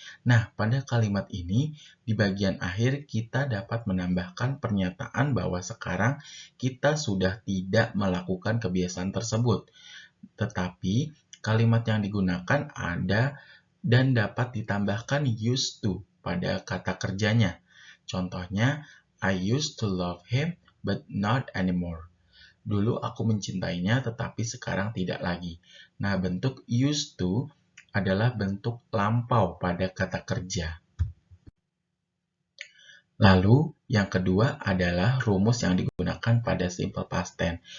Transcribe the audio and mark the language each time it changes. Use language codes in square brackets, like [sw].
[id] Nah, pada kalimat ini, di bagian akhir kita dapat menambahkan pernyataan bahwa sekarang kita sudah tidak melakukan kebiasaan tersebut. Tetapi, kalimat yang digunakan ada dan dapat ditambahkan used to pada kata kerjanya. [en] Contohnya, I used to love him, but not anymore. [id] Dulu aku mencintainya, tetapi sekarang tidak lagi. Nah, bentuk used to adalah bentuk lampau pada kata kerja. Lalu, yang kedua adalah rumus yang digunakan pada simple past tense.